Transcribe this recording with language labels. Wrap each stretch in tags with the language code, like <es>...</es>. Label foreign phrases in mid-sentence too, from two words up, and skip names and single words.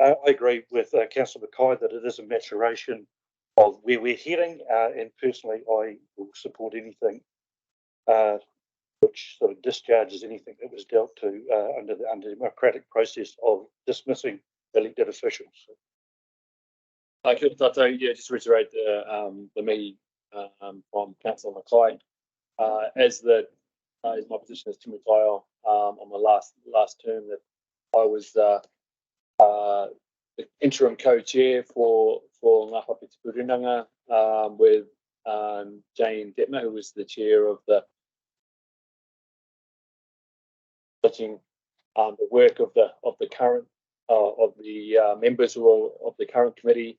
<en>I agree with Councillor Mackay that it is a maturation of where we're heading, and personally I will support anything which which sort of discharges anything that was dealt to under the democratic process of dismissing elected officials.</en> <mi>Kia ora,</mi> <en>yeah, just to reiterate the Mihi from Councillor Mackay. As my position as Timatanga on my last term, that I was the interim co-chair for Ngā Whakamutunga with Jane Detmer, who was the chair of the work of the current members of the current committee.</en>